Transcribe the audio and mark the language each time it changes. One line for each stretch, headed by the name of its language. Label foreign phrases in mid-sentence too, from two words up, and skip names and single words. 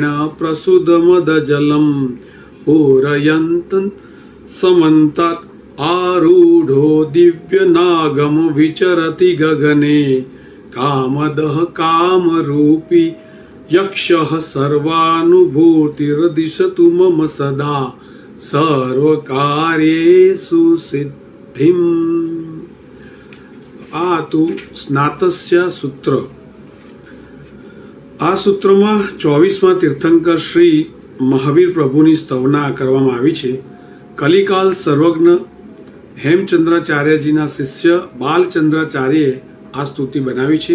Sanskrit: प्रसुदमदजलं पूरयन्तं समन्तात् आरूढो दिव्यनागम विचरति गगने कामदः कामरूपी यक्षः सर्वानुभूतिर्दिशतु मम सदा सर्वकार्येषु सिद्धिम्.
Gujarati: આ હતું સ્નાતસ્ય સૂત્ર. આ સૂત્રમાં 24મા તીર્થંકર શ્રી મહાવીર પ્રભુની સ્તવના કરવામાં આવી છે. કલિકાલ સર્વજ્ઞ હેમચંદ્રાચાર્યજીના શિષ્ય બાલચંદ્રાચાર્યએ આ સ્તુતિ બનાવી છે.